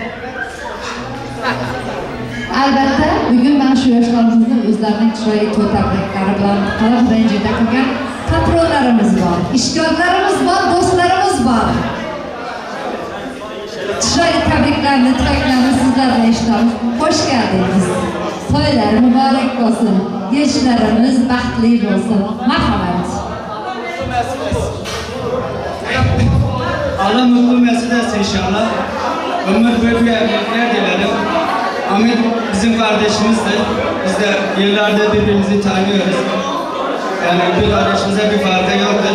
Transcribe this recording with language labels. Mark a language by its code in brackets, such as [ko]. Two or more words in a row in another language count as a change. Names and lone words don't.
[uz] Albatta, bugun mana shu yoshlarimizni o'zlarining chiroyli to'y tabriklari bilan qalb ranjida qilgan patronlarimiz bor, ishgorlarimiz bor, do'stlarimiz bor. Chiroyli tabriklarni, tilaklarni sizlardan eshitamiz. Xo'sh keldingiz. To'ylar muborak bo'lsin. Yoshlarimiz baxtli bo'lsin. Marhamat. [tr] Allah mutlu mesut etsin inşallah. Ömür boyu emekler dilerim. Hamid bizim kardeşimizdir. Biz de yıllardır birbirimizi tanıyoruz. Yani bir kardeşimize bir farkı yoktur.